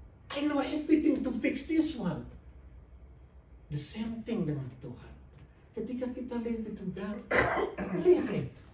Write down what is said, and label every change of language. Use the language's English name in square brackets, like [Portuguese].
[English] I know everything to fix this one. The same thing [Indonesian] dengan Tuhan. Ketika kita [English] leave it to God, leave it.